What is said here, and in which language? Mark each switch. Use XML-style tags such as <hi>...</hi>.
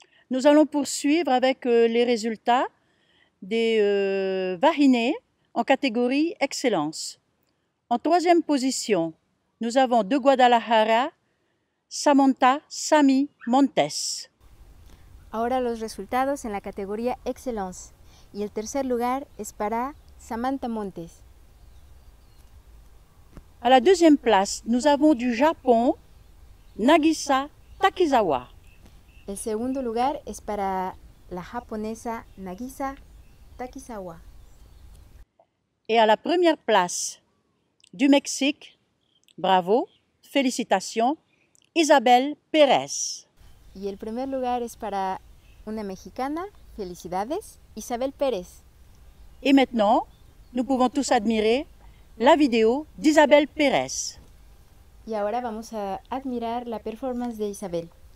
<fr>Nous allons poursuivre avec les résultats des Vahiné en catégorie Excellence. En troisième position, nous avons de Guadalajara, Samantha Sami Montes.</fr> <es>Ahora los resultados en la categoría Excellence. Y el tercer lugar es para Samantha Montes.</es> <fr>À la deuxième place, nous avons du Japon, Nagisa Takizawa.</fr> <es>El segundo lugar es para la japonesa Nagisa Takizawa.</es> <fr>Et à la première place, du Mexique, bravo, félicitations, Isabel Pérez.</fr> <es>Y el primer lugar es para una mexicana, felicidades, Isabel Pérez.</es> <fr>Et maintenant, nous pouvons tous admirer la vidéo d'Isabel Pérez.</fr> <es>Y ahora vamos a admirar la performance de Isabel.</es>